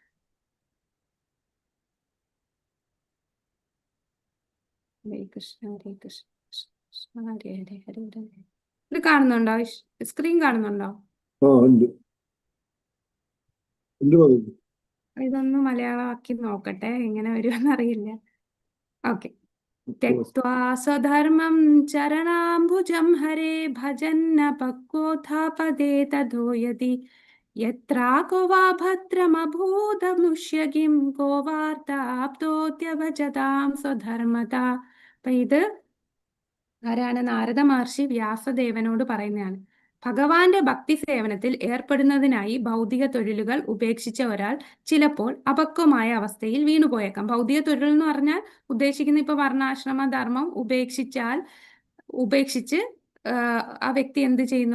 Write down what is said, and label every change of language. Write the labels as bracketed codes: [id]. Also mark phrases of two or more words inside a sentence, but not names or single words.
[sa] ഹരേ കൃഷ്ണ ഹരേ കൃഷ്ണ കൃഷ്ണ കൃഷ്ണ ഹരേ ഹരേ ഹരേ ഹരേ. [ml] ഇത് കാണുന്നുണ്ടോ? സ്ക്രീൻ കാണുന്നുണ്ടോ? ഇതൊന്ന് മലയാളമാക്കി നോക്കട്ടെ, എങ്ങനെ വരുമെന്ന് അറിയില്ല. ഓക്കെ. [sa] त्यक्त्वा स्वधर्मं चरणाम्बुजं हरे भजन्न पक्वोत्थापदे ततो यदि यत्रा को वा भद्रमभूतमुष्य किं को वार्ताप्तोऽत्यभजतां स्वधर्मता. [ml] അപ്പൊ ഇത് ആരാണ്? നാരദ മഹർഷി വ്യാസദേവനോട് പറയുന്നതാണ്. ഭഗവാന്റെ ഭക്തി സേവനത്തിൽ ഏർപ്പെടുന്നതിനായി ഭൗതിക തൊഴിലുകൾ ഉപേക്ഷിച്ച ഒരാൾ ചിലപ്പോൾ അപക്വമായ അവസ്ഥയിൽ വീണുപോയേക്കാം. ഭൗതിക തൊഴിൽ എന്ന് പറഞ്ഞാൽ ഉദ്ദേശിക്കുന്ന ഇപ്പൊ വർണ്ണാശ്രമ ധർമ്മം ഉപേക്ഷിച്ച് ആ വ്യക്തി എന്ത് ചെയ്യുന്നു?